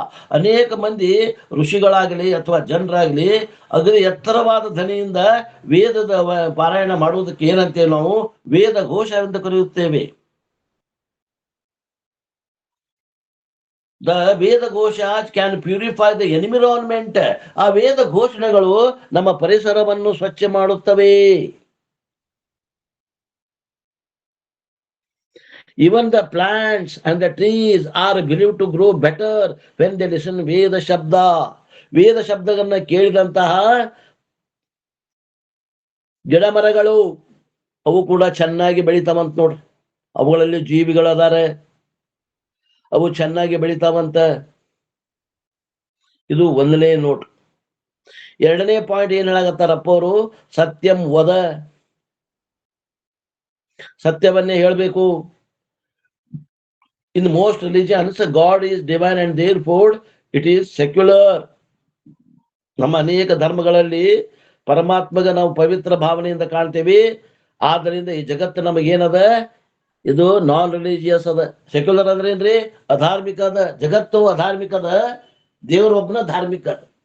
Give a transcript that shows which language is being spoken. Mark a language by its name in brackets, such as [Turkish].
[Kannada] ಅನೇಕ ಮಂದಿ ಋಷಿಗಳಾಗಲಿ ಅಥವಾ ಜನರಾಗ್ಲಿ ಅಗದಿ ಎತ್ತರವಾದ ಧ್ವನಿಯಿಂದ ವೇದದ ಪಾರಾಯಣ ಮಾಡುವುದಕ್ಕೆ ಏನಂತೇವೆ ನಾವು, ವೇದ ಘೋಷ ಎಂದು ಕರೆಯುತ್ತೇವೆ. [English] The Veda ghosha can purify the environment. [Kannada] ಆ ವೇದ ಘೋಷಣೆಗಳು ನಮ್ಮ ಪರಿಸರವನ್ನು ಸ್ವಚ್ಛ ಮಾಡುತ್ತವೆ. [English] Even the plants and the trees are believed to grow better when they listen [Kannada] ವೇದ ಶಬ್ದ. ವೇದ ಶಬ್ದಗಳನ್ನ ಕೇಳಿದಂತಹ ಗಿಡ ಮರಗಳು ಅವು ಕೂಡ ಚೆನ್ನಾಗಿ ಬೆಳಿತಾವಂತ ನೋಡ್ರಿ. ಅವುಗಳಲ್ಲಿ ಜೀವಿಗಳದಾರೆ, ಅವು ಚೆನ್ನಾಗಿ ಬೆಳಿತಾವಂತ. ಇದು 1ನೇ ನೋಟ್. 2ನೇ ಪಾಯಿಂಟ್ ಏನ್ ಹೇಳಾಕತ್ತಾರಪ್ಪ ಅವರು, [Sanskrit] ಸತ್ಯಂ ವದ, [Kannada] ಸತ್ಯವನ್ನೇ ಹೇಳ್ಬೇಕು. [English] In most religions, God is divine and therefore it is secular. [Kannada] ನಮ್ಮ ಅನೇಕ ಧರ್ಮಗಳಲ್ಲಿ ಪರಮಾತ್ಮಗೆ ನಾವು ಪವಿತ್ರ ಭಾವನೆಯಿಂದ ಕಾಣ್ತೇವೆ. ಆದ್ದರಿಂದ ಈ ಜಗತ್ತು ನಮಗೇನದ, ಇದು ನಾನ್ ರಿಲಿಜಿಯಸ್ ಅದ. ಸೆಕ್ಯುಲರ್ ಅಂದ್ರೆ ಏನ್ರಿ, ಅಧಾರ್ಮಿಕ ಅದ. ಜಗತ್ತು ಅಧಾರ್ಮಿಕ ಅದ, ದೇವರೊಬ್ಬನ ಧಾರ್ಮಿಕ ಅದ.